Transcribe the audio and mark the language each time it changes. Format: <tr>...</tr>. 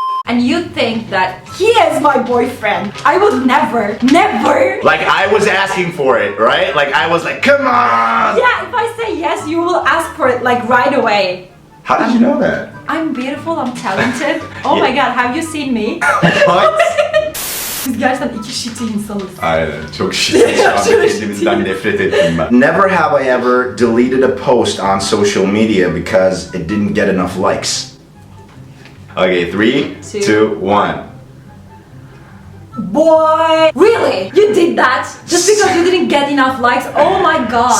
<en>and you think that he is my boyfriend, I would never, never. Like I was asking for it, right? Like I was like, come on! Yeah, if I say yes, you will ask for it like right away. How did you know that? I'm beautiful, I'm talented. Oh my god, have you seen me? What?</en> <tr>Biz gerçekten iki shitty insanız. Aynen, çok şişti. Şu anda kendimizden nefret ettim ben.</tr> <en>Never have I ever deleted a post on social media because it didn't get enough likes. Okay, 3, 2, 1. Boy! Really? You did that? Just because you didn't get enough likes? Oh my god.</en>